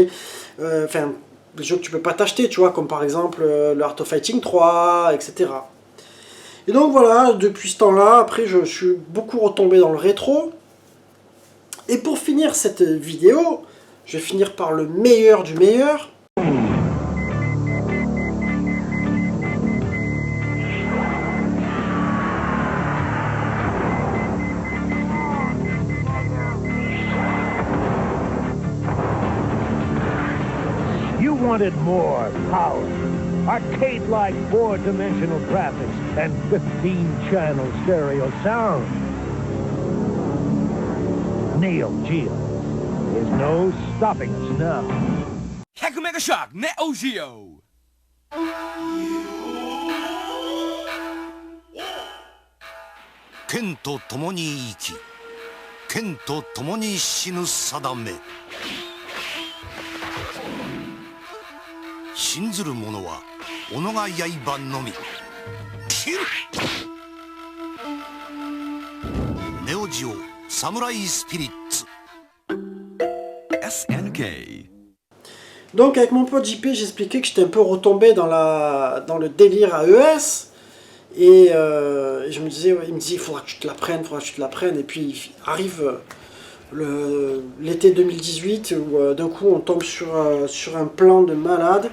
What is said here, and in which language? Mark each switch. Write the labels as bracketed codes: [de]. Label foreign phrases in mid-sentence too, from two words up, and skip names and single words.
[fr] Enfin, des jeux que tu peux pas t'acheter, tu vois, comme par exemple le Art of Fighting 3, etc. Et donc voilà, depuis ce temps-là, après, je suis beaucoup retombé dans le rétro. Et pour finir cette vidéo, je vais finir par le meilleur du meilleur. [en] You wanted more power, arcade-like 4-dimensional graphics, and 15-channel stereo sound. Neo Geo. There's no stopping us now. 100 Mega Shock Neo Geo. [ja] 剣と共に生き、剣と共に死ぬ定め。信ずる者は己が刃のみ。切る。ネオジオサムライスピリッツ。 SNK. [fr] Donc avec mon pote JP, j'expliquais que j'étais un peu retombé dans le délire AES. Et je me disais, il me disait, il faudra que tu te la prennes, Et puis arrive l'été 2018 où d'un coup on tombe sur un plan de malade.